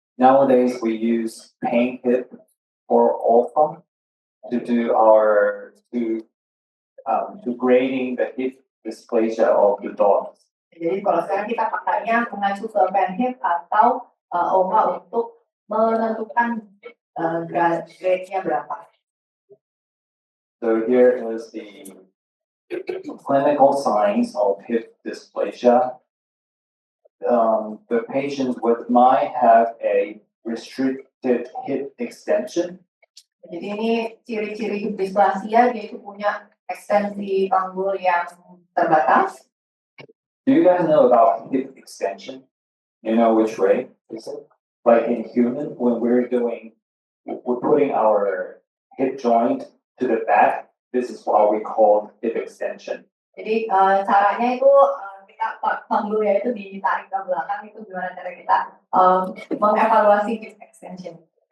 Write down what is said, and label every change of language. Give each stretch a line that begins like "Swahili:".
English: Nowadays we use pain hip or alpha to do our to grading the hip dysplasia of the dogs.
Indonesian: Jadi kalau sekarang kita pakainya mengacu ke pen hip atau OMA untuk menentukan grade-nya berapa.
English: So here is the clinical signs of hip dysplasia. The patients might have a restricted hip extension.
Indonesian: Jadi ini ciri-ciri hip dysplasia, dia itu punya ekstensi panggul yang terbatas.
English: Do you guys know about hip extension? You know which way is it? Like in human, when we're putting our hip joint to the back, this is what we call hip extension.
Indonesian: Jadi caranya itu kita panggulnya itu ditarik ke belakang, itu gimana cara kita mengevaluasi hip extension.